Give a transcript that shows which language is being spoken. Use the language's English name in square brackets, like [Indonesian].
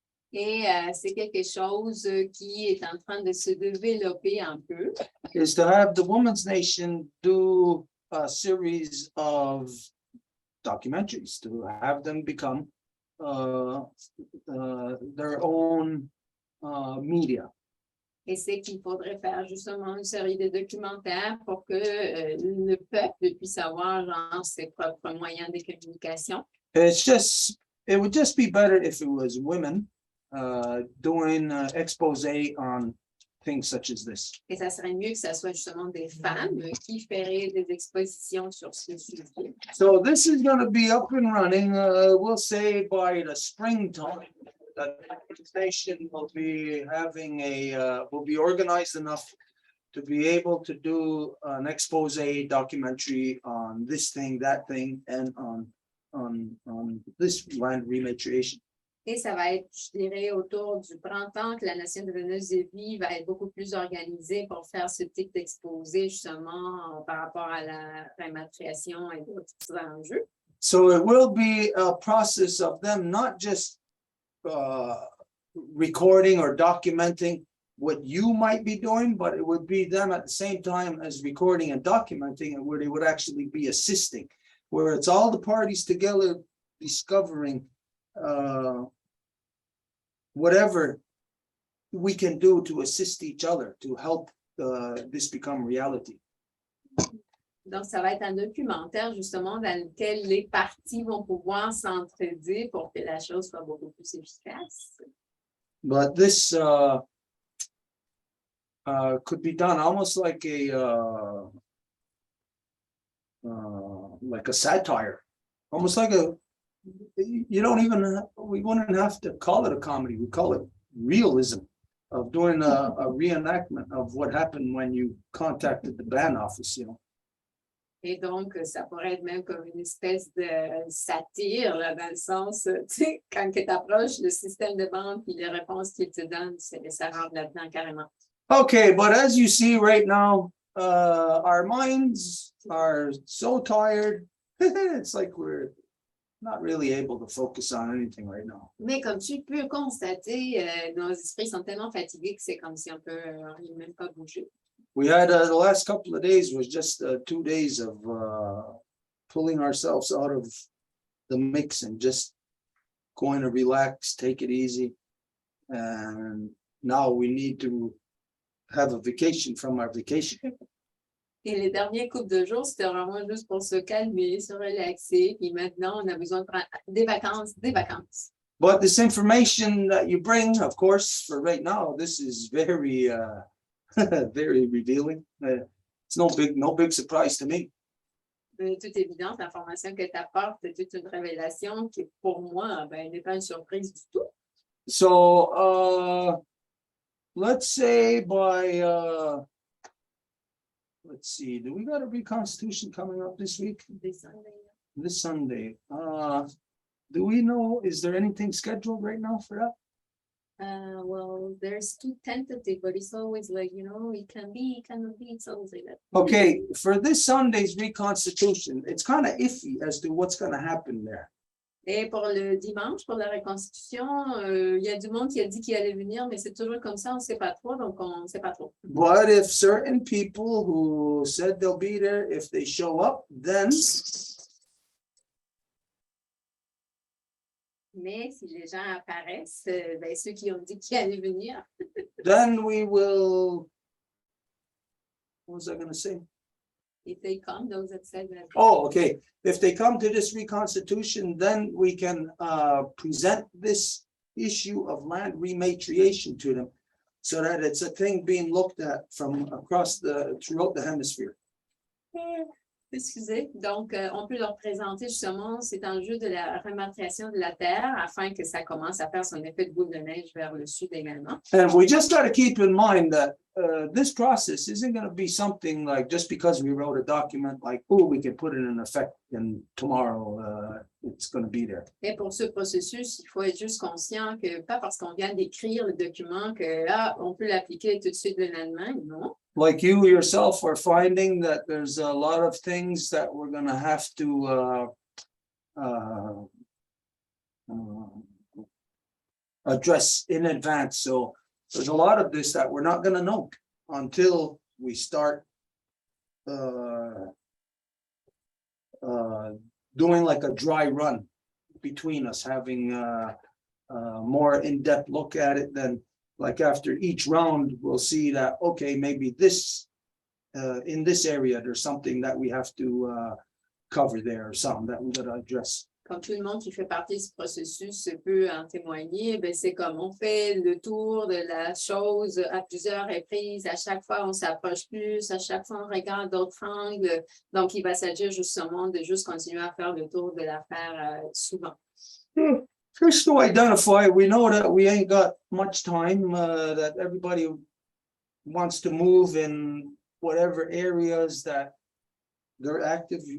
[French] Et c'est quelque chose qui est en train de se développer un peu. [English] Is to have the Women's Nation do a series of documentaries, to have them become their own media. [French] Et c'est qu'il faudrait faire justement une série de documentaires pour que le peuple puisse avoir genre, ses propres moyens de communication. [English] It would just be better if it was women doing expose on things such as this. [French] Et ça serait mieux que ça soit justement des femmes qui feraient des expositions sur ce sujet. [English] So this is going to be up and running, we'll say by the springtime. That station will be having will be organized enough to be able to do an expose documentary on this thing, that thing, and on this land rematriation. [French] Et ça va être, je dirais, autour du printemps que la Nation de Venus de Vie va être beaucoup plus organisée pour faire ce type d'exposé justement par rapport à la rématriation et d'autres enjeux. [English] So it will be a process of them not just recording or documenting what you might be doing, but it would be them at the same time as recording and documenting, and where they would actually be assisting, where it's all the parties together discovering whatever we can do to assist each other to help this become reality. [French] Donc, ça va être un documentaire justement dans lequel les parties vont pouvoir s'entraider pour que la chose soit beaucoup plus efficace. [English] But this could be done almost like a satire, almost like we wouldn't have to call it a comedy. We call it realism, of doing a reenactment of what happened when you contacted the band office, you know. [French] Et donc, ça pourrait être même comme une espèce de satire, là, dans le sens, tu sais, quand tu approches le système de banque et les réponses qu'il te donne, ça rentre là-dedans carrément. [English] Okay, but as you see right now, our minds are so tired. It's like we're not really able to focus on anything right now. [French] Mais comme tu peux constater, nos esprits sont tellement fatigués que c'est comme si on peut même pas bouger. [English] We had the last couple of days was just 2 days of pulling ourselves out of the mix and just going to relax, take it easy. And now we need to have a vacation from our vacation. [French] Et les derniers couples de jours, c'était vraiment juste pour se calmer, se relaxer. Puis maintenant, on a besoin de prendre des vacances, des vacances. [English] But this information that you bring, of course, for right now, this is very very revealing. It's no big surprise to me. [French] De toute évidence, l'information que tu apportes est toute une révélation qui, pour moi, n'est pas une surprise du tout. [English] So, let's say by, let's see, do we got a reconstitution coming up this week? This Sunday. Do we know, is there anything scheduled right now for that? Well, there's too tentative, but it's always like, it can be, it cannot be, it's always like that. Okay, for this Sunday's reconstitution, it's kind of iffy as to what's going to happen there. [French] Et pour le dimanche, pour la reconstitution, il y a du monde qui a dit qu'il allait venir, mais c'est toujours comme ça, on ne sait pas trop, donc on ne sait pas trop. [English] But if certain people who said they'll be there, if they show up, then [French] Mais si les gens apparaissent, ben, ceux qui ont dit qu'ils allaient venir, [English] then we will. What was I going to say? if they come, those that said that. Oh, okay. If they come to this reconstitution, then we can present this issue of land rematriation to them, so that it's a thing being looked at from across throughout the hemisphere. [French] Excusez. Donc, on peut leur présenter justement cet enjeu de la rématriation de la terre afin que ça commence à faire son effet de boule de neige vers le sud également. [English] And we just got to keep in mind that this process isn't going to be something like just because we wrote a document like, oh, we can put it in effect and tomorrow it's going to be there. [French] Et pour ce processus, il faut être juste conscient que pas parce qu'on vient d'écrire le document que là, on peut l'appliquer tout de suite le lendemain, non. [English] Like you yourself are finding that there's a lot of things that we're going to have to address in advance. So there's a lot of this that we're not going to know until we start doing like a dry run between us, having a more in-depth look at it. Then like after each round, we'll see that, okay, maybe this in this area, there's something that we have to cover there, or something that we got to address. [French] Comme tout le monde qui fait partie de ce processus peut en témoigner, ben c'est comme on fait le tour de la chose à plusieurs reprises. À chaque fois, on s'approche plus. À chaque fois, on regarde d'autres angles. Donc, il va s'agir justement de juste continuer à faire le tour de l'affaire souvent. [English] First to identify, we know that we ain't got much time, that everybody wants to move in whatever areas that they're active.